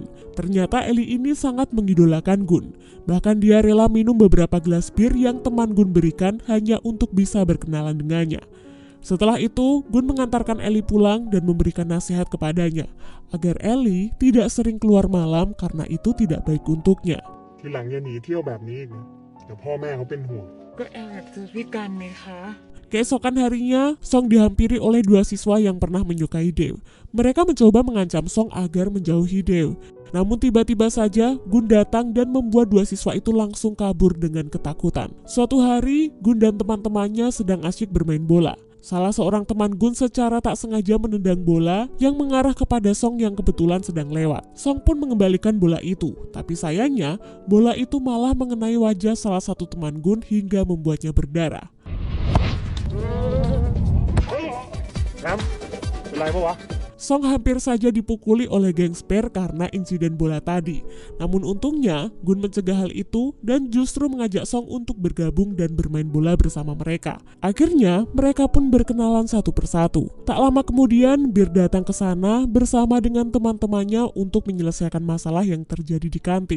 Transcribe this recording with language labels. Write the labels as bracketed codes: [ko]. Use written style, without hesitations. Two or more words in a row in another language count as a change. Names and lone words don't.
[id] Ternyata Ellie ini sangat mengidolakan Gun. Bahkan dia rela minum beberapa gelas bir yang teman Gun berikan hanya untuk bisa berkenalan dengannya. Setelah itu, Gun mengantarkan Ellie pulang dan memberikan nasihat kepadanya, agar Ellie tidak sering keluar malam karena itu tidak baik untuknya. [th] ทีหลังอย่าหนีเที่ยวแบบนี้อีกนะเดี๋ยวพ่อแม่เขาเป็นห่วง ก็แอบจะพิการไหมคะ [id] Keesokan harinya, Song dihampiri oleh dua siswa yang pernah menyukai Dew. Mereka mencoba mengancam Song agar menjauhi Dew. Namun tiba-tiba saja, Gun datang dan membuat dua siswa itu langsung kabur dengan ketakutan. Suatu hari, Gun dan teman-temannya sedang asyik bermain bola. Salah seorang teman Gun secara tak sengaja menendang bola yang mengarah kepada Song yang kebetulan sedang lewat. Song pun mengembalikan bola itu, tapi sayangnya, bola itu malah mengenai wajah salah satu teman Gun hingga membuatnya berdarah. [th] น้ำเป็นไรปะวะ [id] Song hampir saja dipukuli oleh geng Spare karena insiden bola tadi. Namun untungnya, Gun mencegah hal itu dan justru mengajak Song untuk bergabung dan bermain bola bersama mereka. Akhirnya, mereka pun berkenalan satu persatu. Tak lama kemudian, Bir datang ke sana bersama dengan teman-temannya untuk menyelesaikan masalah yang terjadi di kantin.